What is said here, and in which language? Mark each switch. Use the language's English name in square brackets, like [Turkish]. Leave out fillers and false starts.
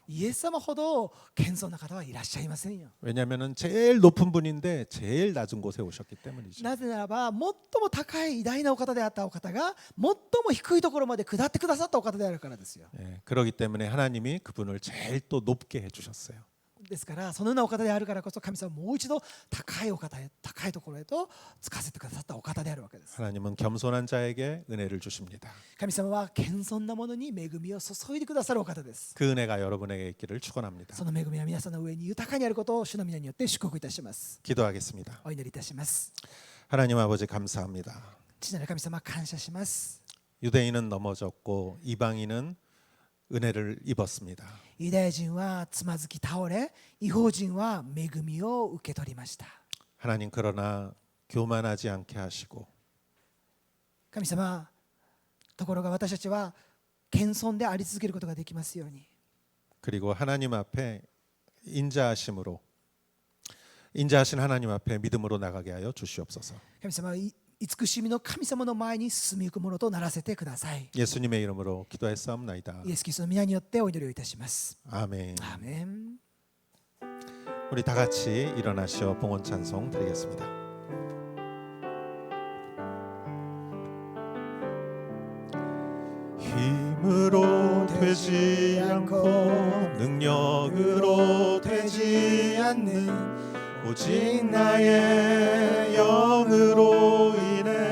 [Japanese] イエス様ほど謙遜な方はいらっしゃいませんよ。 [Korean] 왜냐하면 제일 높은 분인데 제일 낮은 곳에 오셨기 때문이죠. [Japanese] なぜならば最も高い偉大なお方であったお方が最も低いところまで下ってくださったお方であるからですよ。 [Korean] 예, 그렇기 때문에 하나님이 그분을 제일 또 높게 해주셨어요. [Japanese] ですからそのようなお方であるからこそ神様はもう一度高いお方へ高いところへとつかせてくださったお方であるわけです。 [Korean] 하나님은 겸손한 자에게 은혜를 주십니다. [Japanese] 神様は謙遜な者に恵みを注いでくださるお方です。 [Korean] 그 은혜가 여러분에게 있기를 축원합니다. [Japanese] その恵みは皆さんの上に豊かにあることを主の皆によって祝福いたします。 [Korean] 기도하겠습니다. [Japanese] お祈りいたします。 [Korean] 하나님 아버지 감사합니다. [Japanese] 父なる神様感謝します。 [Korean] 유대인은 넘어졌고 이방인은 은혜를 입었습니다. [Japanese] ユダヤ人はつまずき倒れ、異邦人は恵みを受け取りました。 [Korean] 하나님 그러나 교만하지 않게 하시고 [Japanese] 神様、ところが私たちは謙遜であり続けることができますように。 [Korean] 그리고 하나님 앞에 인자하심으로 인자하신 하나님 앞에 믿음으로 나가게 하여 주시옵소서. [Japanese] 神様、慈しみの神様の前に進みゆくものとならせてください。 [Korean] 예수님의 이름으로 기도했사옵나이다. [Japanese] イエス・キリストの皆によってお祈りをいたします。 [Korean] 아멘. [Japanese] アーメン。 [Korean] 우리 다 같이 일어나시어 봉헌 찬송 드리겠습니다. 힘으로 되지 않고 능력으로 되지 않는 오직 나의 영으로 인해